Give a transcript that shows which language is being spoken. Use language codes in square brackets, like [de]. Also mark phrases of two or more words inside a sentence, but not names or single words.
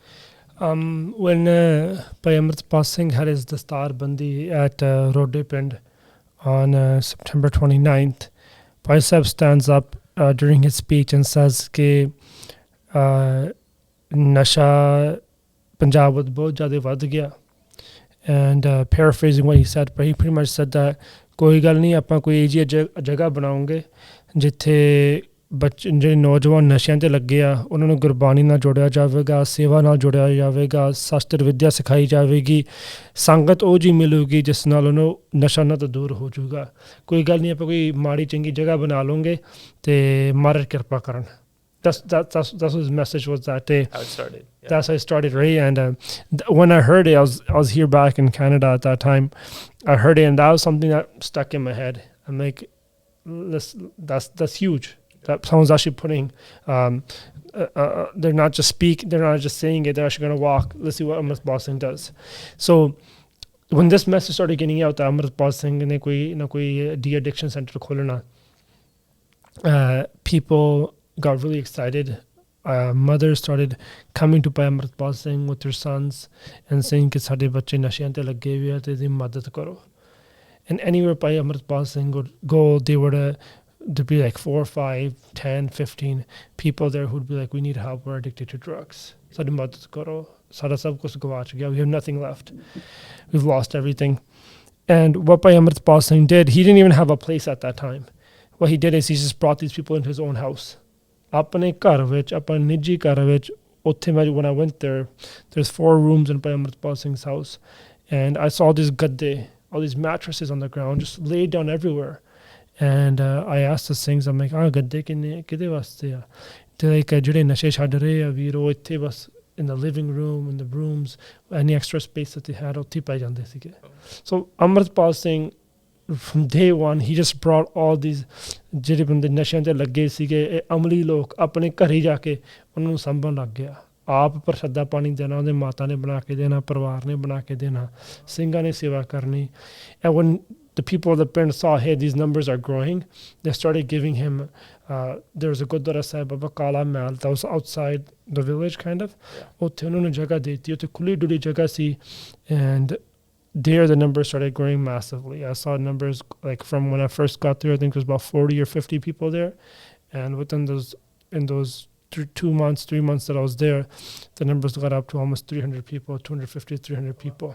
[en] When Bhai Amritpal Singh had his Dastar Bandi at Rode Pind on September 29th, Bhai Sahib stands up during his speech and says that [pa] ਨਸ਼ਾ ਪੰਜਾਬ ਵਿੱਚ ਬਹੁਤ ਜ਼ਿਆਦਾ ਵਧ ਗਿਆ. [en] And paraphrasing what he said, but he pretty much said that [pa] ਕੋਈ ਗੱਲ ਨਹੀਂ, ਆਪਾਂ ਕੋਈ ਇਹੋ ਜਿਹੀ ਜਗ੍ਹਾ ਬਣਾਉਂਗੇ ਜਿੱਥੇ ਬੱਚੇ ਜਿਹੜੇ ਨੌਜਵਾਨ ਨਸ਼ਿਆਂ 'ਤੇ ਲੱਗੇ ਆ ਉਹਨਾਂ ਨੂੰ ਗੁਰਬਾਣੀ ਨਾਲ ਜੋੜਿਆ ਜਾਵੇਗਾ, ਸੇਵਾ ਨਾਲ ਜੋੜਿਆ ਜਾਵੇਗਾ, ਸ਼ਾਸਤਰ ਵਿੱਦਿਆ ਸਿਖਾਈ ਜਾਵੇਗੀ, ਸੰਗਤ ਉਹ ਜਿਹੀ ਮਿਲੂਗੀ ਜਿਸ ਨਾਲ ਉਹਨੂੰ ਨਸ਼ਾ ਉਹਨਾਂ ਤੋਂ ਦੂਰ ਹੋ ਜਾਊਗਾ। ਕੋਈ ਗੱਲ ਨਹੀਂ, ਆਪਾਂ ਕੋਈ ਮਾੜੀ ਚੰਗੀ ਜਗ੍ਹਾ ਬਣਾ ਲਵਾਂਗੇ ਅਤੇ ਮਹਾਰਾਜ ਕਿਰਪਾ ਕਰਨ। [en] That's what his message was that day. How it started. Yeah. That's how it started, right? And when I heard it, I was here back in Canada at that time. I heard it, and that was something that stuck in my head. I'm like, that's huge. That someone's actually putting, they're not just saying it, they're actually going to walk. Let's see what Amritpal Singh does. So when this message started getting out that Amritpal Singh [pa] ਨੇ ਕੋਈ [en] de-addiction center kholna, people got really excited. Mothers started coming to Bhai Amritpal Singh with their sons and saying [pa] ਕਿ ਸਾਡੇ ਬੱਚੇ ਨਸ਼ੇਂ ਤੇ ਲੱਗੇ ਹੋਏ ਹੈਂ ਤੇ ਇਹਦੀ ਮਦਦ ਕਰੋ. [en] And anywhere Bhai Amritpal Singh would go, there'd be like 4, 5, 10, 15 people there who'd be like, we need help, we're addicted to drugs. [pa] ਸਾਡੀ ਮਦਦ ਕਰੋ. ਸਾਡਾ ਸਭ ਕੁਝ ਗੁਆਚ ਗਿਆ. [en] We have nothing left. We've lost everything. And what Bhai Amritpal Singh did, he didn't even have a place at that time. What he did is he just brought these people into his own house. [pa] ਆਪਣੇ ਘਰ ਵਿੱਚ, ਆਪਣੇ ਨਿੱਜੀ ਘਰ ਵਿੱਚ, [en] when I went there, there's 4 rooms in Bhai Amritpal Singh's house. And I saw this gadde, all these mattresses on the ground, just laid down everywhere. And I asked the Singhs, I'm like, [pa] ਗੱਦੇ ਕਿਹਦੇ ਵਾਸਤੇ ਆ? [en] They're like, [pa] ਜਿਹੜੇ ਨਸ਼ੇ ਛੱਡ ਰਹੇ ਆ ਵੀਰੋ, ਇੱਥੇ ਬਸ [en] in the living room, in the rooms, any extra space that they had, [pa] ਉੱਤੇ ਪੈ ਜਾਂਦੇ ਸੀਗੇ. [en] So Amritpal Singh, from day one, he just brought all these [pa] ਜਿਹੜੇ ਬੰਦੇ ਨਸ਼ਿਆਂ 'ਤੇ ਲੱਗੇ ਸੀਗੇ ਇਹ ਅਮਲੀ ਲੋਕ ਆਪਣੇ ਘਰੇ ਜਾ ਕੇ ਉਹਨਾਂ ਨੂੰ ਸੰਭਣ ਲੱਗ ਗਿਆ. ਆਪ ਪ੍ਰਸ਼ਾਦਾ ਪਾਣੀ ਦੇਣਾ, ਉਹਦੇ ਮਾਤਾ ਨੇ ਬਣਾ ਕੇ ਦੇਣਾ, ਪਰਿਵਾਰ ਨੇ ਬਣਾ ਕੇ ਦੇਣਾ, ਸਿੰਘਾਂ ਨੇ ਸੇਵਾ ਕਰਨੀ. [en] And when the people of the pind saw, hey, these numbers are growing, they started giving him, there was a Gurdwara Sahib of a Kala Mahal that was outside the village kind of. [pa] ਉੱਥੇ ਉਹਨਾਂ ਨੂੰ ਜਗ੍ਹਾ ਦੇ ਦਿੱਤੀ, ਉੱਥੇ ਖੁੱਲੀ ਡੁੱਲੀ ਜਗ੍ਹਾ ਸੀ. [en] And there the numbers started growing massively. I saw numbers like from when I first got there, I think it was about 40 or 50 people there. And within those 2 months, 3 months that I was there, the numbers got up to almost 300 people, 250, 300 people.